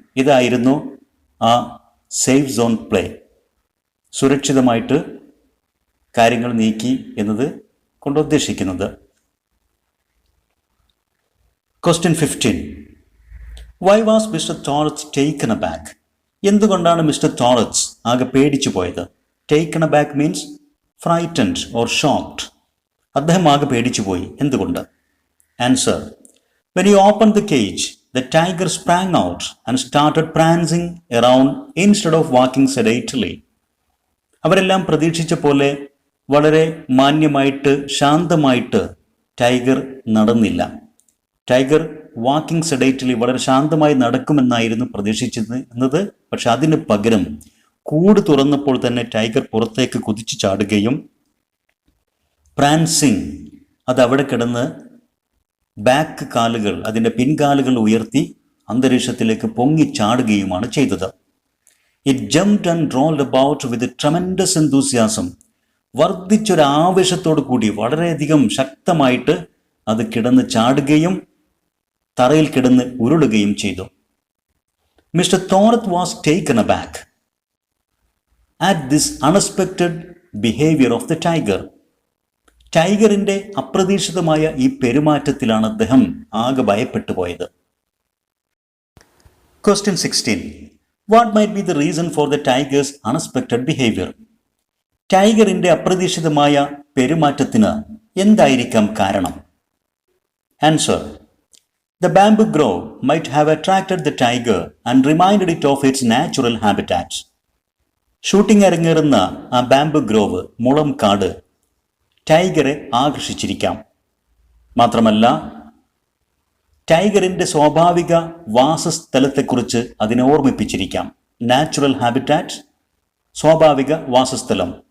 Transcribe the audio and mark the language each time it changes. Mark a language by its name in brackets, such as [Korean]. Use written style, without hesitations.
[Malayalam] ഇതായിരുന്നു ആ safe zone play, സുരക്ഷിതമായിട്ട് കാര്യങ്ങൾ നീക്കി എന്നത് കൊണ്ട് ഉദ്ദേശിക്കുന്നത്. [English] Question 15. Why was Mr. Thorat taken aback? [Malayalam] എന്തുകൊണ്ടാണ് മിസ്റ്റർ തോറത്ത് ആകെ പേടിച്ചു പോയത്? [English] Taken aback means frightened or shocked. [Malayalam] അദ്ദേഹം ആകെ പേടിച്ചു പോയി. എന്തുകൊണ്ട്? [English] Answer: When he opened the cage, the tiger sprang out and started prancing around instead of walking sedately. [Malayalam] അവരെല്ലാം പ്രതീക്ഷിച്ച പോലെ വളരെ മാന്യമായിട്ട് ശാന്തമായിട്ട് ടൈഗർ നടന്നില്ല. ടൈഗർ [English] walking sedately, [Malayalam] വളരെ ശാന്തമായി നടക്കുമെന്നായിരുന്നു പ്രതീക്ഷിച്ചിരുന്നത്. പക്ഷെ അതിന് പകരം കൂട് തുറന്നപ്പോൾ തന്നെ ടൈഗർ പുറത്തേക്ക് കുതിച്ചു ചാടുകയും പ്രാൻസിങ്, അത് അവിടെ കിടന്ന് ബാക്ക് കാലുകൾ, അതിൻ്റെ പിൻകാലുകൾ ഉയർത്തി അന്തരീക്ഷത്തിലേക്ക് പൊങ്ങി ചാടുകയുമാണ് ചെയ്തത്. [English] It jumped and rolled about with tremendous enthusiasm. [Malayalam] വർദ്ധിച്ചൊരാവേശത്തോടു കൂടി വളരെയധികം ശക്തമായിട്ട് അത് കിടന്ന് ചാടുകയും തറയിൽ കിടന്ന് ഉരുളുകയും ചെയ്തു. [English] Mister Thorat was taken aback at this unexpected behaviour of the tiger. [Malayalam] ടൈഗറിൻ്റെ അപ്രതീക്ഷിതമായ ഈ പെരുമാറ്റത്തിലാണ് അദ്ദേഹം ആകെ ഭയപ്പെട്ടു പോയത്. [English] Question 16. What might be the reason for the tiger's unexpected behavior? [Malayalam] ടൈഗറിൻ്റെ അപ്രതീക്ഷിതമായ പെരുമാറ്റത്തിന് എന്തായിരിക്കാം കാരണം? [English] Answer: The bamboo grove might have attracted the tiger and reminded it of its natural habitat. [Malayalam] Shooting അരങ്ങേറുന്ന ആ ബാംബു ഗ്രോവ്, മുളം കാട്, ടൈഗറെ ആകർഷിച്ചിരിക്കാം. മാത്രമല്ല ടൈഗറിന്റെ സ്വാഭാവിക വാസസ്ഥലത്തെക്കുറിച്ച് അതിനെ ഓർമ്മിപ്പിച്ചിരിക്കാം. നാച്ചുറൽ ഹാബിറ്റാറ്റ്, സ്വാഭാവിക വാസസ്ഥലം.